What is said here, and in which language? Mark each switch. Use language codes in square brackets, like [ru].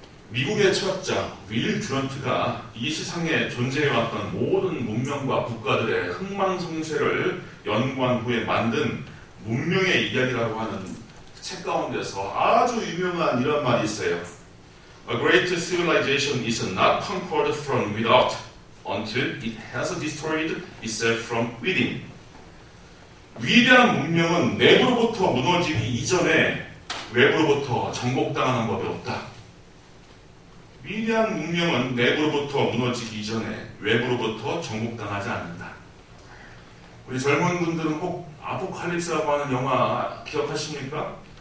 [ko] 미국의 철학자 윌 듀런트가 이 세상에 존재해왔던 모든 문명과 국가들의 흥망성쇠를 연구한 후에 만든 문명의 이야기라고 하는 책 가운데서 아주 유명한 이런 말이 있어요. [en] A great civilization is not conquered from without until it has destroyed itself from within. [ko] 위대한 문명은 내부로부터 무너지기 이전에 외부로부터 정복당하는 법이 없다. 위대한 문명은 내부로부터 무너지기 이전에 외부로부터 정복당하지 않는다. 우리 젊은 분들은 혹 아포칼립스라고 하는 영화 기억하십니까?